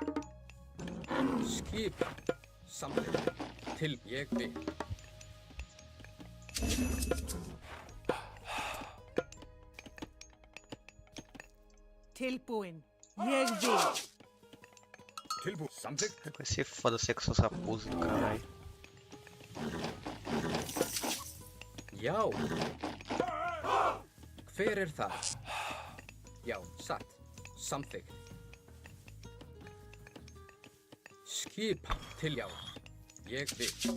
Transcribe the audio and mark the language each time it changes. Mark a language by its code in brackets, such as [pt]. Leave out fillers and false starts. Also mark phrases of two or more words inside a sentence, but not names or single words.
[is] Skipan. Samþykkt. Til ég vil. Tilbúin. Ég vil. Tilbúin, samþykkt. [pt] Vai ser foda ser com essas raposas do caralho. [is] Já. Hver það? Já. Satt. Samþykkt. Skipan. Til já. Ég vil.